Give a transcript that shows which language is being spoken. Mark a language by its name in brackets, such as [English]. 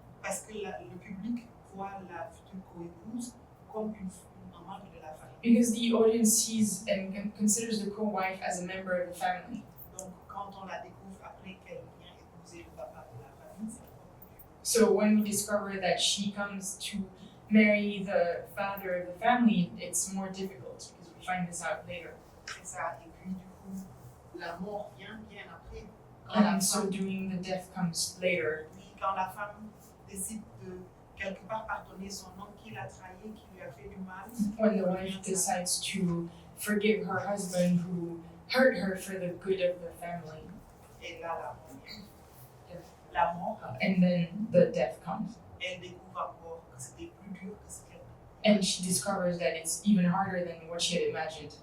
[French] Parce que le public voit la future co-épouse comme une membre de la famille. [English] Because the audience sees and considers the co-wife as a member of the family. [French] Donc quand on la découvre après qu'elle vient épouser le papa de la famille, c'est [English] So when we discover that she comes to marry the father of the family, it's more difficult because we find this out later. [French] C'est ça. Et puis du coup, la mort vient bien après. [English] And so doing the death comes later. [French] Oui, quand la femme décide quelque part pardonner son homme qui l'a trahi, qui lui a fait du mal. [English] When the wife decides to forgive her husband who hurt her for the good of the family. [French] Et là, la mort vient. La mort. [English] And then the death comes. [French] Elle découvre encore que c'était plus dur que ce qu'elle [English] And she discovers that it's even harder than what she had imagined.